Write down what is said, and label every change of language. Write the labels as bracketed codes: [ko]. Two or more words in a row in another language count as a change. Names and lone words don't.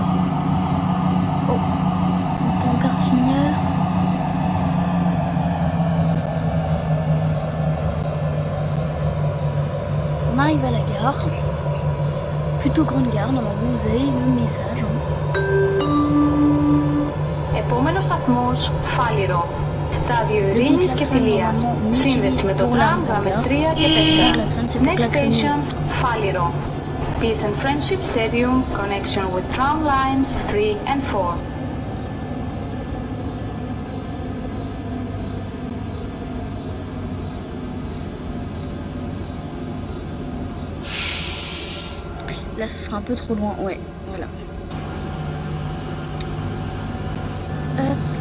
[fr] Oh, pancarte signal. On arrive à la gare. Plutôt grande gare, normalement vous avez le message. [el] Επόμενος σταθμός, Φάληρο. Στάδιο Ειρήνης και Φιλίας. Σύνδεση με το τραμ, γραμμές 3 και 4. [en] Next station, Φάληρο. Peace and Friendship Stadium, connection with tram lines 3 and 4. [fr] Là ce sera un peu trop loin, ouais, voilà. Hop.